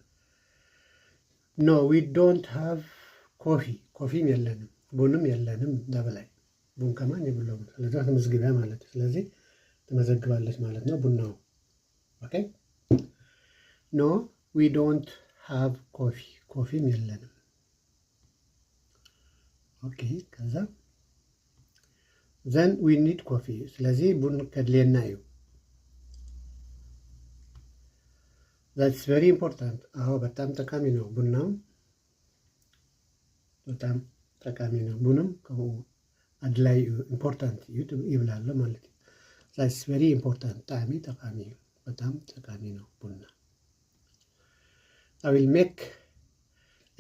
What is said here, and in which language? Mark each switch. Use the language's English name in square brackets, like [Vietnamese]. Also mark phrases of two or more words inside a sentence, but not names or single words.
[English] No we don't have coffee፣ [Amharic] ኮፊም የለንም ቡንም የለንም እንዳበላይ ቡን ከማን የብለው። ስለዚህ ተመዝግቢያ ማለት ስለዚህ ትመዘግባለች ማለት ነው ቡናው። [English] OK no we don't have coffee፣ [Amharic] ኮፊም የለንም። ኦኬ ከዛ [English] then we need coffee፣ [Amharic] ስለዚህ [Tigrinya] ቡን ከድሌና እዩ። [English] That's very important። [Amharic] አዎ በጣም ጠቃሚ ነው። ቡናም በጣም ጠቃሚ ነው። [Tigrinya] ቡንም አድላይ [Amharic] ኢምፖርታንት ይብላል ማለት ነው። [English] That's very important፣ [Amharic] ጣዕሚ ጠቃሚ፣ በጣም ጠቃሚ ነው ቡና። [English] I will make a